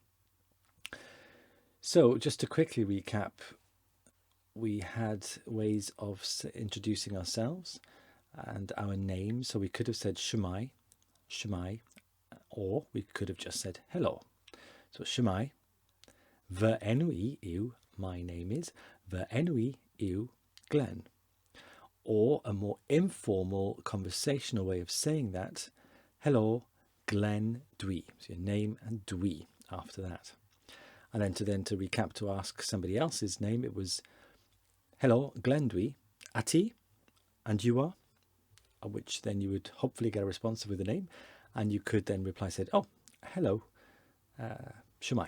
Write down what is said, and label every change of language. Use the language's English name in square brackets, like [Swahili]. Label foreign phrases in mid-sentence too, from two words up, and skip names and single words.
[English] So just to quickly recap, we had ways of introducing ourselves and our names. So we could have said Shemai, or we could have just said hello. [Welsh] So Shemai, fy enw I yw, [English] my name is, [Welsh] fy enw I yw Glenn. [English] Or a more informal conversational way of saying that, hello, Glenn dwi. So your name and dwi after that. And then to recap, to ask somebody else's name, it was, hello, Glenn dwi, [Welsh] a ti, [English] and you are, which then you would hopefully get a response with a name, and you could then reply, said, oh, hello, Shemai.